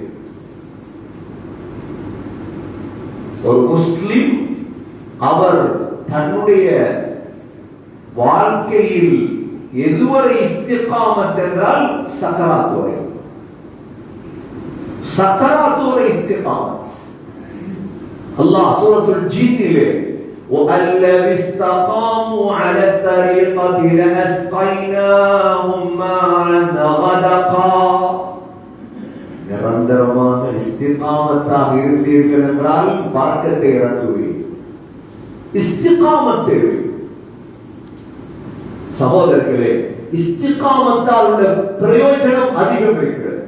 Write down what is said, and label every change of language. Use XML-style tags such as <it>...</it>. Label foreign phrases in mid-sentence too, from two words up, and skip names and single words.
<ta>ஒரு முஸ்லிம் அவர் தன்னுடைய வாழ்க்கையில் எதுவரை இஸ்திகாமத் என்றால் சக்கராத் வரை. சக்கராத் வரை இஸ்திகாமத். அல்லாஹ் சூரத்துல் ஜின்னிலே</ta> <ar>وَأَلَّذِي اسْتَقَامُوا عَلَى الطَّرِيقَةِ لَأَسْقَيْنَاهُمْ مَاءً غَدَقًا.</ar> <ta>நிரந்தரமாக இஸ்திகாமத்தாக இருந்தீர்கள் என்றால் பரக்கத்தை இறங்குவீர். இஸ்திகாமத் தேவை சகோதரர்களே. இஸ்திகாமத்தால் உள்ள பிரயோஜனம் அதிகம் இருக்கிறது.</ta>